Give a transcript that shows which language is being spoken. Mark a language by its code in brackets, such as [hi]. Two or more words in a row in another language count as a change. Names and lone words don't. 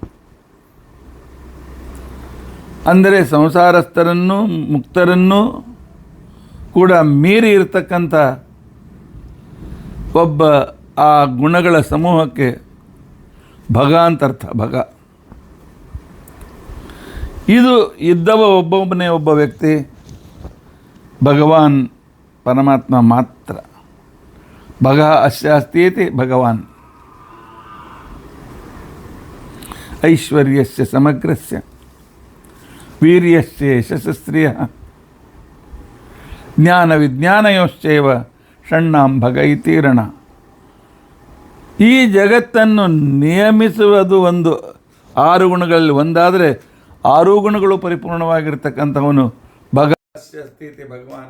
[kn] ಅಂದರೆ ಸಂಸಾರಸ್ಥರನ್ನು ಮುಕ್ತರನ್ನು ಕೂಡ ಮೀರಿ ಇರತಕ್ಕಂಥ ಒಬ್ಬ ಆ ಗುಣಗಳ ಸಮೂಹಕ್ಕೆ ಭಗ ಅಂತರ್ಥ. ಭಗ ಇದು ಇದ್ದವ ಒಬ್ಬೊಬ್ಬನೇ ಒಬ್ಬ ವ್ಯಕ್ತಿ ಭಗವಾನ್ ಪರಮಾತ್ಮ ಮಾತ್ರ. [sa] ಭಗ ಅಸ್ಯ ಅಸ್ತಿ ಇತಿ ಭಗವಾನ್ ಐಶ್ವರ್ಯಸ್ಯ ಸಮಗ್ರಸ್ಯ ವೀರ್ಯಸ್ಯ ಯಶಸ್ಸ್ತ್ರಿಯ ಜ್ಞಾನ ವಿಜ್ಞಾನಯೋಶ್ಚೈವ ಷಣ್ಣಾಂ ಭಗ ಇತೀರಣ. [kn] ಈ ಜಗತ್ತನ್ನು ನಿಯಮಿಸುವುದು ಒಂದು 6 ಗುಣಗಳಲ್ಲಿ ಒಂದಾದರೆ 6 ಗುಣಗಳು ಪರಿಪೂರ್ಣವಾಗಿರ್ತಕ್ಕಂಥವನು ಭಗ ಸ್ಥಿತಿ ಭಗವಾನ್.